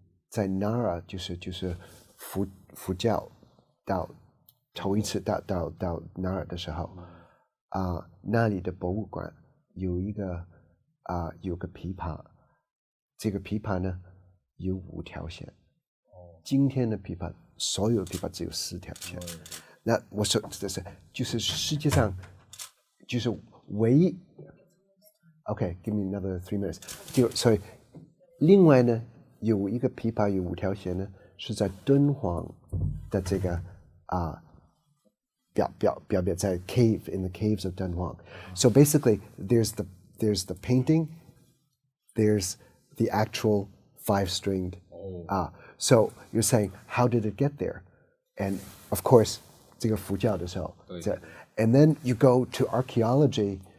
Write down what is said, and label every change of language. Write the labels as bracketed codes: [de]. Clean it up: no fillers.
[zh] 在 Nara 就是佛教头一次到 Nara 的时候，那里的博物馆有个琵琶，这个琵琶呢有5条弦。今天的琵琶，所有的琵琶只有4条弦。那我说就是世界上就是唯一。 [en] Okay, give me another 3 minutes. [zh] 所以另外呢，有一个琵琶有5条弦呢，是在敦煌的这个表在 [en] in the caves of Dunhuang. So basically, there's the painting, there's the actual 5-stringed. So you're saying, how did it get there? And of course, [zh] 这个佛教的时候， [en] and then you go to archaeology.